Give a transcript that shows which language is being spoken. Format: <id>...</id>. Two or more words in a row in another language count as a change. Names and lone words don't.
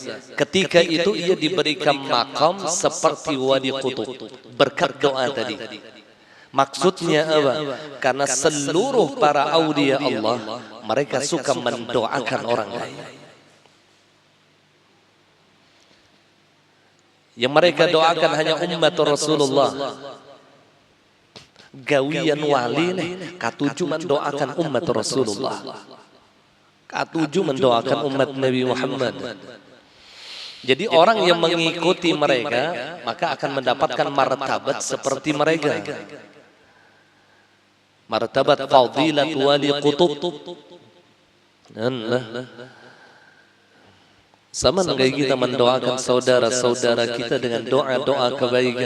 <id>Ketika itu ia diberikan makam seperti wali qutub berkat doa tadi. Maksudnya apa? Karena seluruh para aulia Allah mereka suka mendoakan orang lain. Yang mereka doakan hanya umat Rasulullah. Gawian wali nih, katujuh mendoakan umat Rasulullah. Katujuh mendoakan umat Nabi Muhammad. Jadi orang yang mengikuti mereka maka akan mendapatkan martabat seperti mereka. Martabat fadilat wali qutub. Sama dengan kita mendoakan saudara-saudara kita dengan doa-doa kebaikan.</id>